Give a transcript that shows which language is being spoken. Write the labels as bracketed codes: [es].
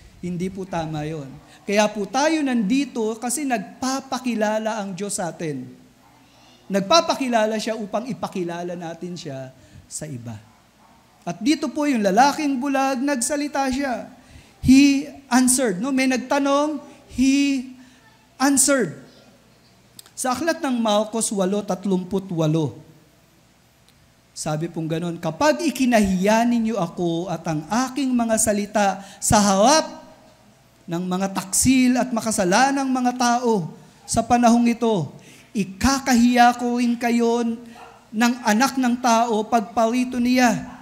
[tl] Hindi po tama yon. Kaya po tayo nandito kasi nagpapakilala ang Diyos sa atin. Nagpapakilala siya upang ipakilala natin siya sa iba. At dito po yung lalaking bulag, nagsalita siya. [en] He answered. No? [tl] May nagtanong, [en] he answered. [tl] Sa aklat ng Marcos 8:38, sabi pong ganon, kapag ikinahiya ninyo ako at ang aking mga salita sa harap ng mga taksil at makasalanang mga tao sa panahong ito, ikakahiya ko rin kayo ng anak ng tao pagparito niya